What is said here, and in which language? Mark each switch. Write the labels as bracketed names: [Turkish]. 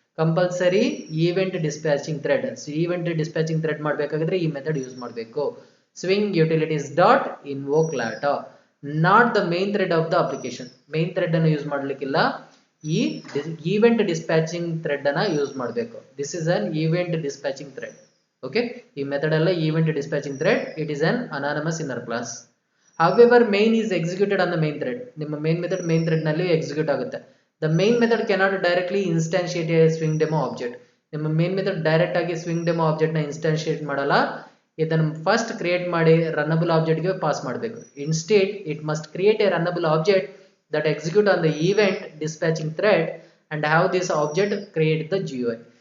[Kannada] Compulsory event dispatching thread. Event dispatching thread ಮಾಡಬೇಕಾದ್ರೆ ಈ method use ಮಾಡಬೇಕು. [English] Swing utilities dot invoke later, not the main thread of the application. [Kannada] Main thread ಅನ್ನು use ಮಾಡಲಿಕ್ಕಿಲ್ಲ, ಈ event dispatching thread ಅನ್ನು use ಮಾಡಬೇಕು. [English] This is an event dispatching thread. Okay, [Kannada] ಈ method ಅಲ್ಲ [English] event dispatching thread. It is an anonymous inner class. However, main is executed on the main thread. [Kannada] ನಿಮ್ಮ main method main thread ನಲ್ಲಿ execute ಆಗುತ್ತೆ. [English] The main method cannot directly instantiate a swing demo object. [Kannada] ನಿಮ್ಮ main method direct ಆಗಿ swing demo object ನ ಇನ್ಸ್ಟಾನ್ಶಿಯೇಟ್ ಮಾಡಲ್ಲ. ಇದನ್ನು first create ಮಾಡಿ ರನ್ನಬಲ್ object ಗೆ ಪಾಸ್ ಮಾಡಬೇಕು. [English] Instead it must create a runnable object that execute on the event dispatching thread and have this object create the GUI.